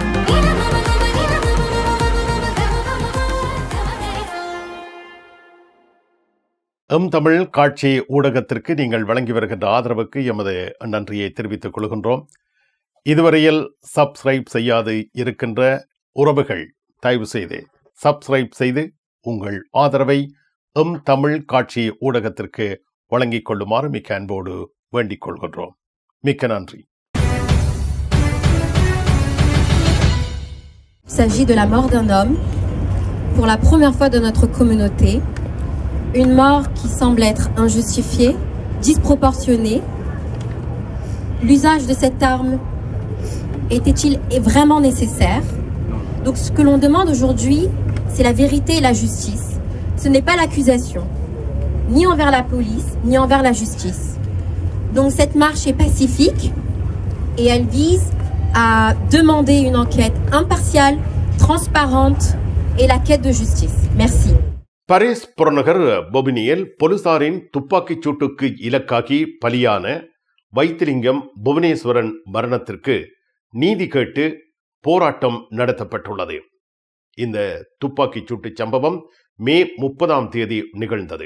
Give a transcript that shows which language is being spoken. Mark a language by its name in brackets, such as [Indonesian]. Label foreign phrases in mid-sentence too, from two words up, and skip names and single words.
[Tamil] தமிழ் காட்சி ஊடகத்திற்கு நீங்கள் வழங்கி வருகின்ற ஆதரவுக்கு எமது நன்றியை தெரிவித்துக் கொள்கின்றோம். இதுவரையில் சப்ஸ்கிரைப் செய்யாது இருக்கின்ற உறவுகள் தயவு செய்து சப்ஸ்கிரைப் செய்து உங்கள் ஆதரவை தமிழ் காட்சி ஊடகத்திற்கு வழங்கிக் கொள்ளுமாறு மிக்க அன்போடு வேண்டிக் கொள்கின்றோம். மிக்க நன்றி. [French] Il s'agit de la mort d'un homme pour la première fois de notre communauté. Une mort qui semble être injustifiée, disproportionné. L'usage de cette arme était-il vraiment nécessaire? Donc ce que l'on demande aujourd'hui, c'est la vérité et la justice. Ce n'est pas l'accusation, ni envers la police, ni envers la justice. Donc cette marche est pacifique et elle vise à demander une enquête impartiale, transparente et la quête de justice. Merci. [Tamil] பாரிஸ் புறநகர் பொபினியில் போலீசாரின் துப்பாக்கிச் சூட்டுக்கு இலக்காகி பலியான வைத்திலிங்கம் புவனேஸ்வரன் மரணத்திற்கு நீதி கேட்டு போராட்டம் நடத்தப்பட்டுள்ளது. இந்த துப்பாக்கிச் சூட்டு சம்பவம் மே 30 நிகழ்ந்தது.